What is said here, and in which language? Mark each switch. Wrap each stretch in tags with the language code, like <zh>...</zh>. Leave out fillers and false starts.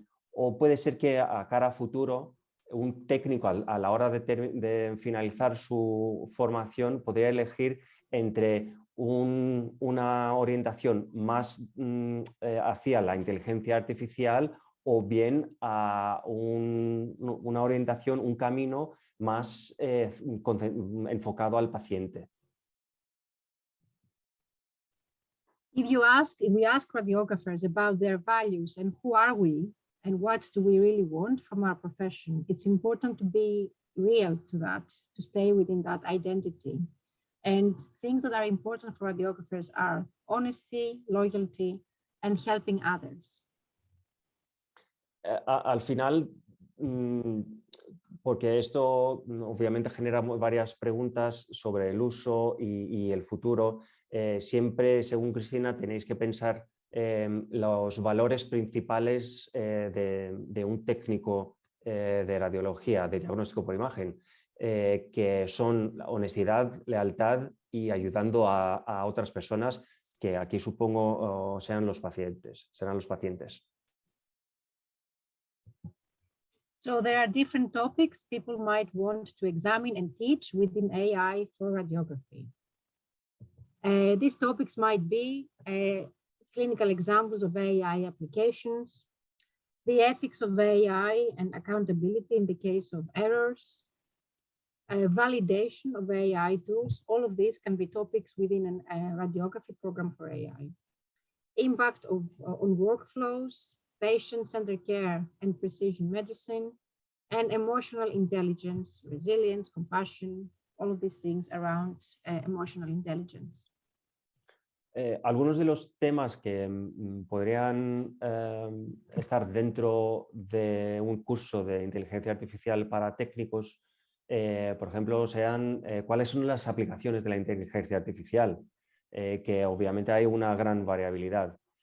<es>o puede ser que a cara a futuro un técnico a la hora de finalizar su formación podría elegir entre una orientación más hacia la inteligencia artificial o bien a una orientación, un camino más enfocado al paciente.</es> <en>If we ask radiographers about their values and who are we and what do we really want from our profession, it's important to be real to that, to stay within that identity. And things that are important for radiographers are honesty, loyalty, and helping others.</en> <es>Al final, porque esto obviamente genera varias preguntas sobre el uso y el futuro, siempre, según Cristina, tenéis que pensar los valores principales de un técnico de radiología, de diagnóstico por imagen, que son la honestidad, lealtad y ayudando a otras personas, que aquí supongo serán los pacientes.</es> <en>So there are different topics people might want to examine and teach within AI for radiography. These topics might be clinical examples of AI applications, the ethics of AI and accountability in the case of errors, validation of AI tools. All of these can be topics within a radiography program for AI. Impact on workflows, patient-centered care and precision medicine, and emotional intelligence, resilience, compassion, all of these things around emotional intelligence.</en> <es>Algunos de los temas que podrían estar dentro de un curso de inteligencia artificial para técnicos, por ejemplo, sean cuáles son las aplicaciones de la inteligencia artificial, que obviamente hay una gran variabilidad.</es>